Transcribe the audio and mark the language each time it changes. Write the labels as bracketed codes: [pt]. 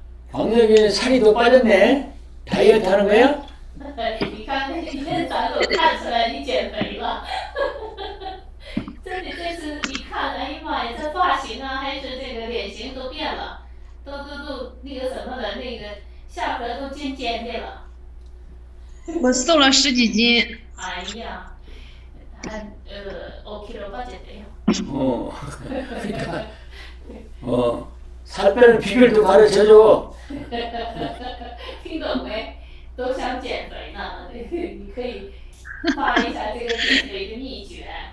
[ko] 강나gen이 살이 더 빠졌네. 다이어트 하는 거야? [zh] 你看那天咱都看出来你减肥了。真的这次一看，哎呀妈呀，这发型啊，还是这个脸型都变了，都那个什么了，那个下颌都尖尖的了。我瘦了10几斤。哎呀， [ko] 한 5kg 빠졌대요. 그러니까 살 빼는 비결도 가르쳐줘. [zh] 听懂没？都想减肥呢，你可以发一下这个减肥的秘诀。